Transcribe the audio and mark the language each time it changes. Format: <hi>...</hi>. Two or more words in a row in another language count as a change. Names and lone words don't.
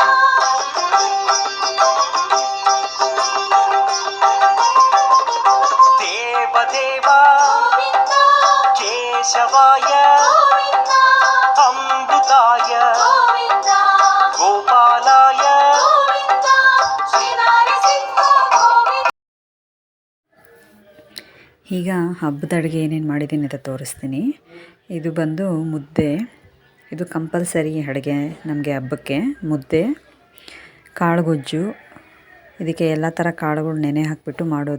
<sa>देवदेव గోవింద केशवाय గోవింద अमृताय గోవింద गोपालाय గోవింద శ్రీ నరసింహ గోవింద</sa> <kn>ಈಗ ಹಬ್ಬದ ಅಡುಗೆ ಏನೇನು ಮಾಡಿದ್ದೀನಿ ಅಂತ ತೋರಿಸ್ತೀನಿ. ಇದು ಬಂದು ಮುದ್ದೆ. ಇದು ಕಂಪಲ್ಸರಿ ಅಡುಗೆ ನಮಗೆ ಹಬ್ಬಕ್ಕೆ. ಮುದ್ದೆ, ಕಾಳುಗೊಜ್ಜು. ಇದಕ್ಕೆ ಎಲ್ಲ ಥರ ಕಾಳುಗಳು ನೆನೆ ಹಾಕಿಬಿಟ್ಟು ಮಾಡೋದು.</kn>